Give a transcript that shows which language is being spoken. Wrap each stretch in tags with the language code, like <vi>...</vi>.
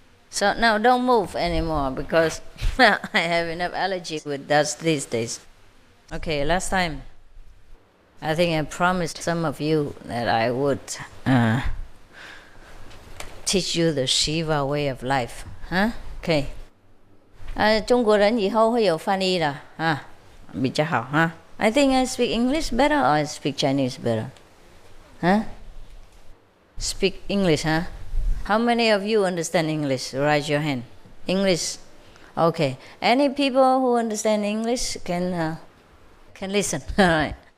<en>So now don't move anymore because I have enough allergy with dust these days. Okay, last time, I think I promised some of you that I would teach you the Shiva way of life. Huh? Okay.</en> <zh>中国人以后会有翻译的啊，比较好哈。</zh> <en>I think I speak English better or I speak Chinese better? Huh? Speak English, huh? How many of you understand English? Raise your hand. English. Okay. Any people who understand English can listen. All right.</en>